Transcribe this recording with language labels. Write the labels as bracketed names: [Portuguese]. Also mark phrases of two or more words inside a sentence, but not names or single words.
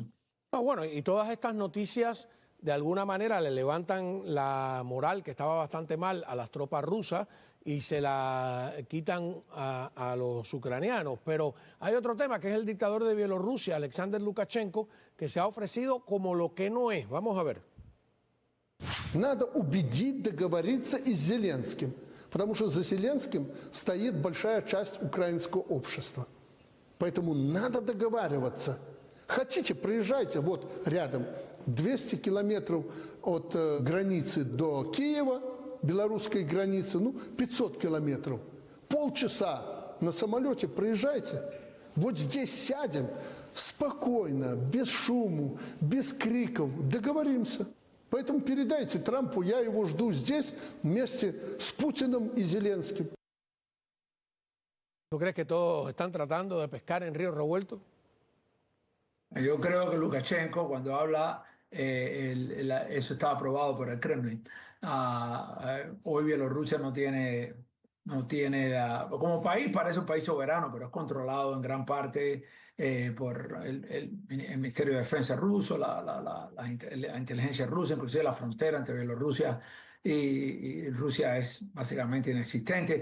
[Spanish] no, bueno, y todas estas noticias de alguna manera le levantan la moral, que estaba bastante mal, a las tropas rusas y se la quitan a los ucranianos. Pero hay otro tema, que es el dictador de Bielorrusia, Alexander Lukashenko, que se ha ofrecido como lo que no es. Vamos a ver. [Russian] Надо убедить, договориться и с Зеленским, потому что за Зеленским стоит большая часть украинского общества. Поэтому надо договариваться. Хотите, приезжайте, вот рядом, 200 километров от границы до Киева, белорусской границы, 500 километров. Полчаса на самолете приезжайте. Вот здесь сядем спокойно, без шуму, без криков, договоримся. Поэтому передайте Трампу, я его жду здесь вместе с Путиным и Зеленским. [Spanish] ¿Tú crees que todos están tratando de pescar en río revuelto? Yo creo que Lukashenko, cuando habla, eso está aprobado por el Kremlin. Hoy Bielorrusia como país parece un país soberano, pero es controlado en gran parte por el Ministerio de Defensa ruso, la inteligencia rusa, inclusive la frontera entre Bielorrusia y Rusia es básicamente inexistente.